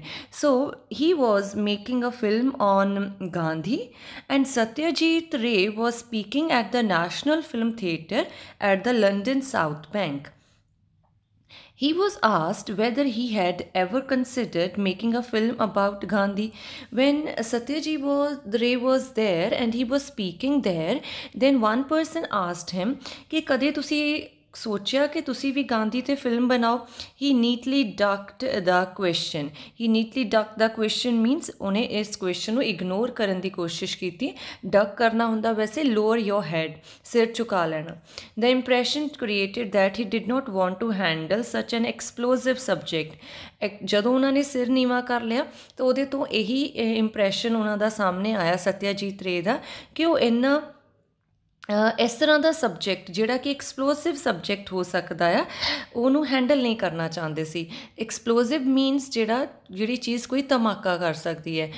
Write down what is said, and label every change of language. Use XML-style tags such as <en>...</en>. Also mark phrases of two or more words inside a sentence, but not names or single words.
<en>So he was making a film on Gandhi, and Satyajit Ray was speaking at the National Film Theatre at the London South Bank. He was asked whether he had ever considered making a film about Gandhi. When Satyajit Ray was there and he was speaking there, then one person asked him</en> <pa>ਕਿ ਕਦੇ ਤੁਸੀ ਸੋਚਾ ਕਿ ਤੁਸੀ ਭੀ ਗਾਂਧੀ ਤੇ ਫਿਲਮ ਬਣਾਓ.</pa> <en>He neatly ducked the question. He neatly ducked the question means</en> <hi>उन्हें इस क्वेश्चन</hi> <pa>ਨੂੰ ਇਗਨੋਰ ਕਰਨ ਦੀ ਕੋਸ਼ਿਸ਼ ਕੀਤੀ. ਡਕ ਕਰਨਾ ਹੁੰਦਾ ਵੈਸੇ</pa> <en>lower your head,</en> <pa>ਸਿਰ ਝੁਕਾ ਲੈਣਾ.</pa> <en>The impression created that he did not want to handle such an explosive subject.</en> <pa>ਜਦੋਂ ਉਹਨਾਂ ਨੇ ਸਿਰ ਨੀਵਾ ਕਰ ਲਿਆ ਤਾਂ ਉਹਦੇ ਤੋਂ ਇਹੀ ਇੰਪ੍ਰੈਸ਼ਨ ਉਹਨਾਂ ਦਾ ਸਾਹਮਣੇ ਆਇਆ ਸਤਿਆਜੀਤ ਰੇ ਦਾ ਕਿ ਉਹ ਇੰਨਾ ਇਸ ਤਰ੍ਹਾਂ ਦਾ ਸਬਜੈਕਟ ਜਿਹੜਾ ਕਿ</pa> <en>explosive subject</en> <pa>ਹੋ ਸਕਦਾ ਆ ਉਹਨੂੰ ਹੈਂਡਲ ਨਹੀਂ ਕਰਨਾ ਚਾਹੁੰਦੇ ਸੀ.</pa> <en>explosive means</en> <pa>ਜਿਹੜੀ ਚੀਜ਼ ਕੋਈ ਧਮਾਕਾ ਕਰ ਸਕਦੀ ਹੈ.</pa>